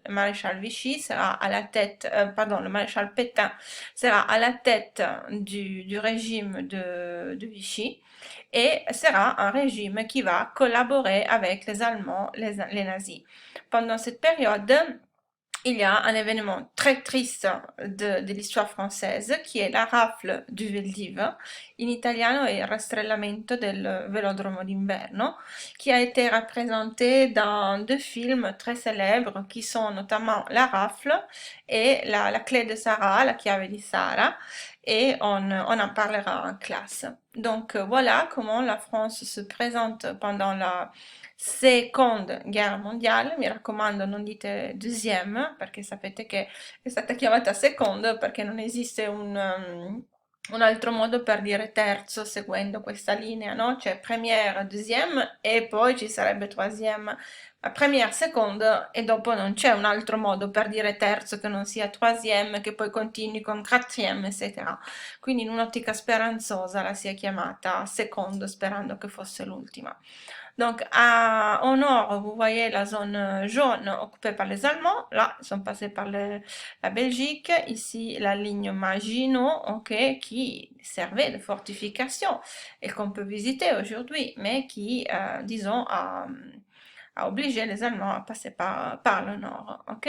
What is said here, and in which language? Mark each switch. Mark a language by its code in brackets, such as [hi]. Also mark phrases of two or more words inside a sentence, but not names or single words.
[fr] Le maréchal Vichy sera à la tête, pardon, le maréchal Pétain sera à la tête du régime de Vichy et sera un régime qui va collaborer avec les Allemands, les nazis. Pendant cette période, il y a un événement très triste de l'histoire française qui est la rafle du Veldiv, [it] in italiano è il rastrellamento del velodromo d'inverno, [fr] qui a été représenté dans deux films très célèbres qui sont notamment La rafle et la clé de Sarah, [it] la chiave di Sara, [fr] et on en parlera en classe. Donc voilà comment la France se présente pendant la [it] Seconda Guerra Mondiale. Mi raccomando, non dite deuxième, perché sapete che è stata chiamata seconda perché non esiste un altro modo per dire terzo seguendo questa linea, no? C'è [fr] première, deuxième [it] e poi ci sarebbe troisième. [fr] La première, [it] seconda e dopo non c'è un altro modo per dire terzo che non sia troisième, che poi continui con quatrième, eccetera. Quindi in un'ottica speranzosa la si è chiamata seconda sperando che fosse l'ultima. [fr] Donc, au nord, vous voyez la zone jaune occupée par les Allemands. Là, ils sont passés par la Belgique. Ici, la ligne Maginot, ok, qui servait de fortification et qu'on peut visiter aujourd'hui, mais qui, disons, a obligé les Allemands à passer par le nord, ok?